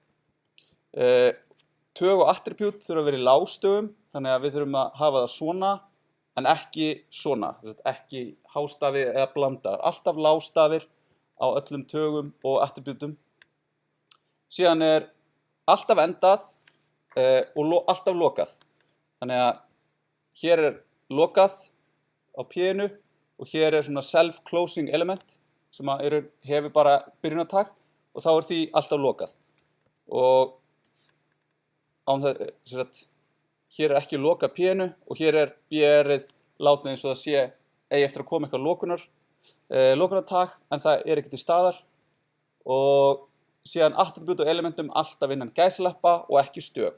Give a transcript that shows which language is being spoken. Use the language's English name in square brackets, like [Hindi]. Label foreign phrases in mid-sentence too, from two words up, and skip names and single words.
[Icelandic] Tög og attribute þurfa að vera í lágstöfum, þannig að við þurfum að hafa það svona, en ekki svona, ekki hástafi eða blanda. Alltaf lágstafir á öllum tögum og attributum. Síðan er alltaf endað og alltaf lokað. Þannig að hér er lokað á P-inu og hér er svona [English] self-closing element [Icelandic] sem hefur bara byrjunartag og þá er því alltaf lokað. Og hér er ekki lokað P-inu og hér er B-ið látið eins og það sé eigi eftir að koma eitthvað lokunartag en það er ekki til staðar og síðan attribute og elementum alltaf innan gæsalappa og ekki stök.